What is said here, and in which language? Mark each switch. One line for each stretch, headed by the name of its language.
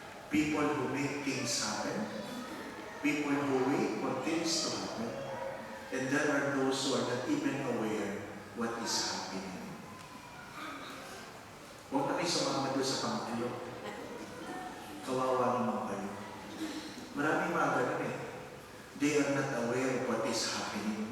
English: People who make things happen, people who wait for things to happen, and there are those who are not even aware what is happening.
Filipino: Huwag na kayo sumama doon sa pangkulo. Kawawa naman kayo. Maraming mga ganun eh.
English: They are not aware of what is happening.